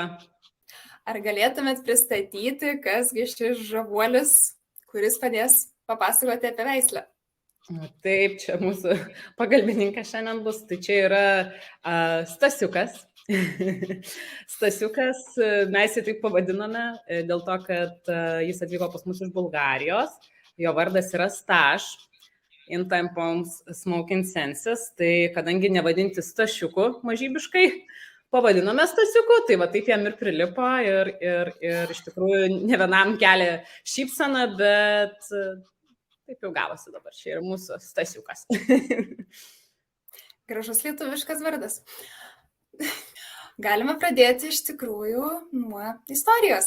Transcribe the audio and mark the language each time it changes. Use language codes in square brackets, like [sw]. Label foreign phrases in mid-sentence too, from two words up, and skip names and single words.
[lt] Ar galėtumėt pristatyti, kasgi šis žavuolis, kuris padės papasakoti apie veislę? Taip, čia mūsų pagalbininkas šiandien bus. Tai čia yra Stasiukas. Stasiukas, mes jį taip pavadiname dėl to, kad jis atvyko pas mus iš Bulgarijos. Jo vardas yra Staš, in time poems smoking senses. Tai kadangi nevadinti Stasiuku mažybiškai, pavadinome Stasiuku, tai va taip jam ir prilipo ir iš tikrųjų ne vienam kelia šypseną, bet taip jau gavosi dabar. Čia yra mūsų Stasiukas. Gražus lietuviškas vardas. Galime pradėti iš tikrųjų nuo istorijos.